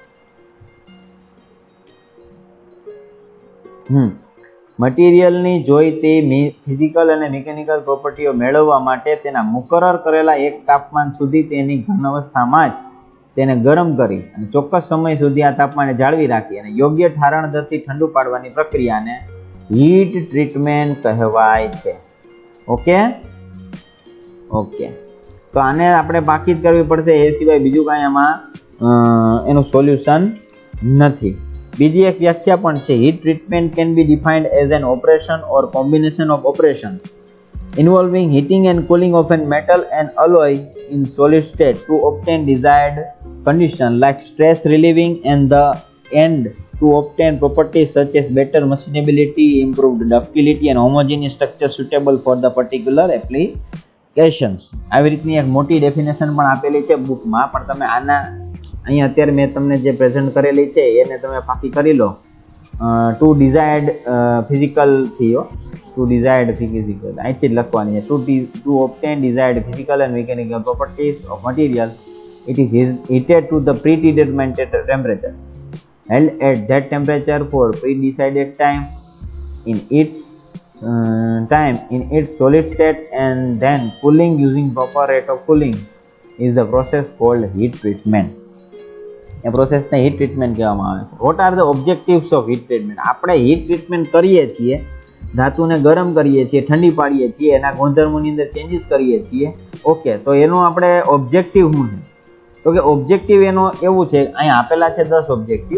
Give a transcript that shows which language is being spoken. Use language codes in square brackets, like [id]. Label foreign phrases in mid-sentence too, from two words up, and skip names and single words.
[gu] મટીરિયલની જોઈતી ફિઝિકલ અને મિકેનિકલ પ્રોપર્ટીઓ મેળવવા માટે તેના મુકરર કરેલા એક તાપમાન સુધી તેની ઘન અવસ્થામાં જ તેને ગરમ કરી અને ચોક્કસ સમય સુધી આ તાપમાને જાળવી રાખી અને યોગ્ય ઠારણ દરથી ઠંડુ પાડવાની પ્રક્રિયાને [en] heat treatment [gu] કહેવાય છે. ઓકે તો આને આપણે પાકી જ કરવી પડશે, એ સિવાય બીજું કાંઈ આમાં એનું સોલ્યુશન નથી. બીજી એક વ્યાખ્યા પણ છે. [en] heat treatment can be defined as an operation or combination of operation involving heating and cooling of a metal and alloy in solid state to obtain desired condition like stress relieving and the end to obtain properties such as better machinability, improved ductility and homogeneous structure suitable for the particular applications. [gu] આવી રીતની એક મોટી ડેફિનેશન પણ આપેલી છે બુકમાં, પણ તમે આના અહીંયા અત્યારે મેં તમને જે પ્રેઝન્ટ કરેલી છે એને તમે પાકી કરી લો. [en] to desired physical થયો, to desired physical [gu] અહીંથી જ લખવાની છે. [en] to obtain desired physical and mechanical properties of material, it is heated to the predetermined temperature, held at that temperature for predecided time in its solid state, and then cooling using proper rate of cooling is the process called heat treatment. [gu] એ પ્રોસેસને [en] heat treatment [gu] કહેવામાં આવે છે. [en] what are the objectives of heat treatment? [gu] આપણે [en] heat treatment [gu] કરીએ છીએ, ધાતુને ગરમ કરીએ છીએ, ઠંડી પાડીએ છીએ, એના ગુણધર્મોની અંદર ચેન્જીસ કરીએ છીએ. ઓકે, તો એનો આપણે ઓબ્જેક્ટિવ શું છે? તો કે ઓબ્જેક્ટિવ એનો એવું છે, અહીંયા આપેલા છે 10 ઓબ્જેક્ટિવ.